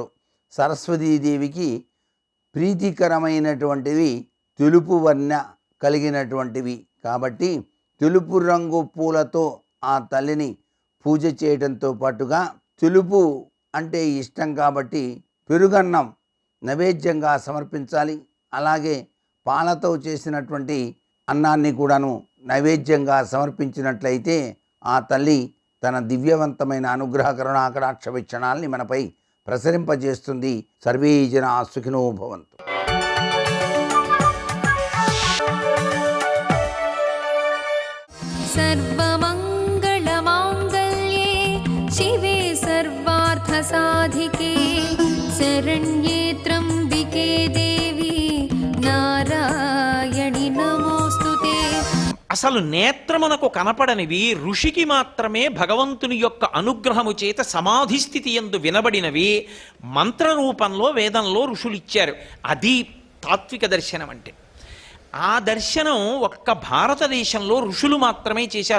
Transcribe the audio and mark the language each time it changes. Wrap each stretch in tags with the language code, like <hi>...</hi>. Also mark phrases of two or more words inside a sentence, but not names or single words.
<te>సరస్వతీదేవికి ప్రీతికరమైనటువంటివి తెలుపు వర్ణ కలిగినటువంటివి కాబట్టి తెలుపు రంగు పూలతో ఆ తల్లిని పూజ చేయడంతో పాటుగా తెలుపు అంటే ఇష్టం కాబట్టి పెరుగన్నం నైవేద్యంగా సమర్పించాలి. అలాగే పాలతో చేసినటువంటి అన్నాన్ని కూడాను నైవేద్యంగా సమర్పించినట్లయితే ఆ తల్లి తన దివ్యవంతమైన అనుగ్రహ కరుణాకటాక్ష వీక్షణాల్ని మనపై ప్రసరింపజేస్తుంది.</te> <sa>సర్వే జనా సుఖినో భవంతు. सर्वमङ्गलमाङ्गल्ये शिवे सर्वार्थसाधिके शरण्ये त्र्यम्बिके देवी नारायणि नमोऽस्तुते.</sa> <te>అసలు నేత్రమునకు కనపడనివి ఋషికి మాత్రమే భగవంతుని యొక్క అనుగ్రహము చేత సమాధి స్థితి యందు వినబడినవి మంత్రరూపంలో వేదంలో ఋషులు ఇచ్చారు. అది తాత్విక దర్శనం అంటే. ఆ దర్శనం ఒక్క భారతదేశంలో ఋషులు మాత్రమే చేశారు.</te>